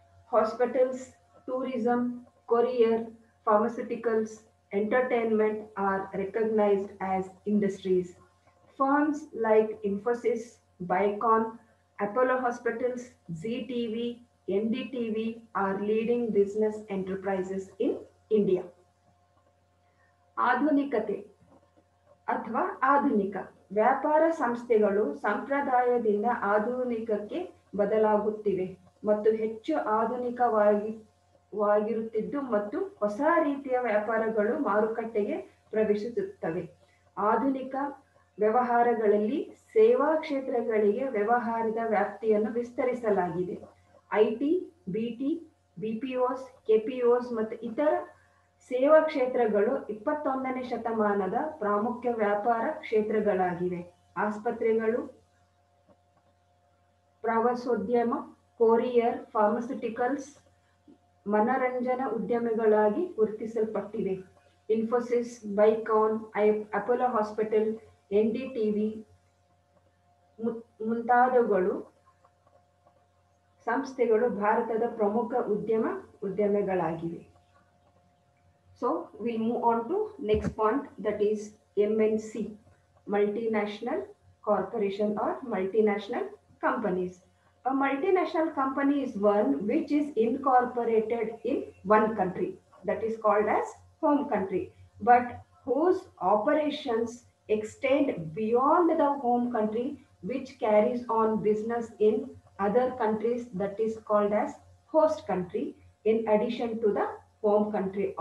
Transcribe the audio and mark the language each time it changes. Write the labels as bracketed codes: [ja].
[en] Hospitals, tourism, courier, pharmaceuticals, entertainment are recognized as industries. Firms like Infosys, Biocon, Apollo Hospitals, ZTV, NDTV are leading business enterprises in India. [kn] ಆಧುನಿಕತೆ ಅಥವಾ ಆಧುನಿಕ ವ್ಯಾಪಾರ ಸಂಸ್ಥೆಗಳು ಸಂಪ್ರದಾಯದಿಂದ ಆಧುನಿಕಕ್ಕೆ ಬದಲಾಗುತ್ತಿವೆ ಮತ್ತು ಹೆಚ್ಚು ಆಧುನಿಕವಾಗಿರುತ್ತಿದ್ದು ಮತ್ತು ಹೊಸ ರೀತಿಯ ವ್ಯಾಪಾರಗಳು ಮಾರುಕಟ್ಟೆಗೆ ಪ್ರವೇಶಿಸುತ್ತವೆ. ಆಧುನಿಕ ವ್ಯವಹಾರಗಳಲ್ಲಿ ಸೇವಾ ಕ್ಷೇತ್ರಗಳಿಗೆ ವ್ಯವಹಾರದ ವ್ಯಾಪ್ತಿಯನ್ನು ವಿಸ್ತರಿಸಲಾಗಿದೆ. ಐಟಿ, ಬಿಟಿ, ಬಿಪಿಒಸ್, ಕೆಪಿಒಸ್ ಮತ್ತು ಇತರ ಸೇವಾ ಕ್ಷೇತ್ರಗಳು 21ನೇ ಶತಮಾನದ ಪ್ರಾಮುಖ್ಯ ವ್ಯಾಪಾರ ಕ್ಷೇತ್ರಗಳಾಗಿವೆ. ಆಸ್ಪತ್ರೆಗಳು, ಪ್ರವಾಸೋದ್ಯಮ, ಕೊರಿಯರ್, ಫಾರ್ಮಸ್ಯೂಟಿಕಲ್ಸ್, ಮನರಂಜನಾ ಉದ್ಯಮಗಳಾಗಿ ಗುರುತಿಸಲ್ಪಟ್ಟಿವೆ. ಇನ್ಫೋಸಿಸ್, ಬೈಕಾನ್, ಅಪೋಲೋ ಹಾಸ್ಪಿಟಲ್, ಎನ್ಡಿಟಿವಿ ಮುಂತಾದವುಗಳು ಸಂಸ್ಥೆಗಳು ಭಾರತದ ಪ್ರಮುಖ ಉದ್ಯಮಗಳಾಗಿವೆ. [en] So we'll move on to next point, that is MNC, multinational corporation or multinational companies. A multinational company is one which is incorporated in one country, that is called as home country, but whose operations extend beyond the home country, which carries on business in other countries, that is called as host country, in addition to the home country.